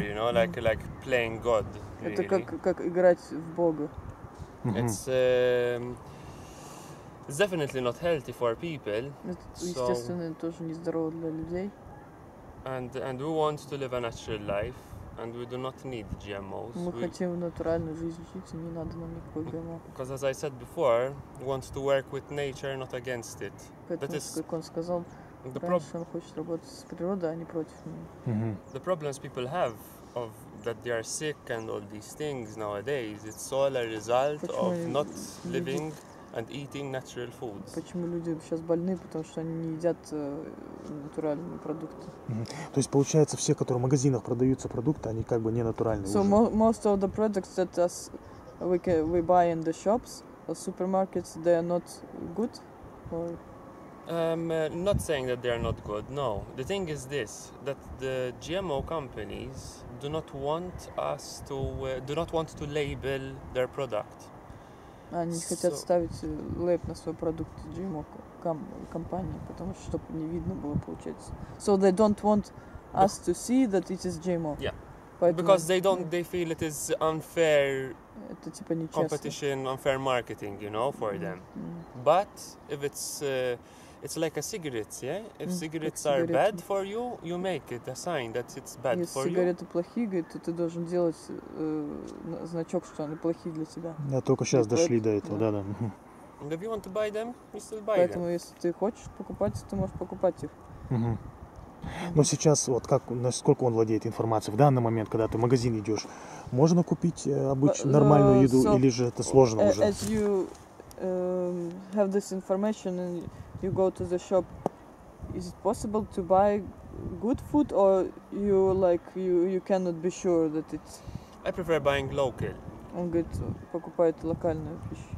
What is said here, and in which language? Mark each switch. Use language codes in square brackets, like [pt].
[en] you know, like playing God. [ru] Это [en] Really. [ru] как играть в Бога. [en] It's definitely not healthy for people. [ru] Это, естественно, тоже нездорово для людей. [en] And we want to live a natural life, and we do not need GMOs. [ru] Мы хотим натуральную жизнь жить, и не надо нам никакой ГМО. [en] Because as I said before, we want to work with nature, not against it. [ru] Поэтому, как он сказал, раньше он хочет работать с природой, а не против нее. [en] The problems people have of that they are sick and all these things nowadays, it's all a result of not living and eating natural foods. [ru] Почему люди сейчас больны? Потому что они не едят натуральные продукты. То есть получается, все, которые в магазинах продаются продукты, они как бы не натуральные. [en] So most of the products that we buy in the shops, the supermarkets, they are not good, or Not saying that they are not good. No, the thing is this: that the GMO companies do not want to label their product. [ru] Они не хотят ставить лейб на свой продукт GMO компании, потому что чтобы не видно было, получается. [en] So they don't want us to see that it is GMO. Yeah. [ru] Поэтому, [en] Because they feel it is unfair [ru] это типа нечестно. [en] competition, unfair marketing, you know, for them. But if it's like a cigarettes, yeah? If cigarettes are bad for you, you make it a sign that it's bad [ru] Если [en] for you. [ru] Если сигареты плохие, говорит, то ты должен делать значок, что они плохие для тебя. Да, только сейчас дошли до этого, да. [en] And if you want to buy them, you still buy [ru] Поэтому, [en] them. [ru] если ты хочешь покупать, ты можешь покупать их. Но сейчас, вот как, насколько он владеет информацией, в данный момент, когда ты в магазин идешь, можно купить обычную нормальную еду, или же это сложно уже? [en] As you have this information and you go to the shop, is it possible to buy good food, or you cannot be sure that it's? I prefer buying local. [ru] Он говорит, покупает локальную пищу.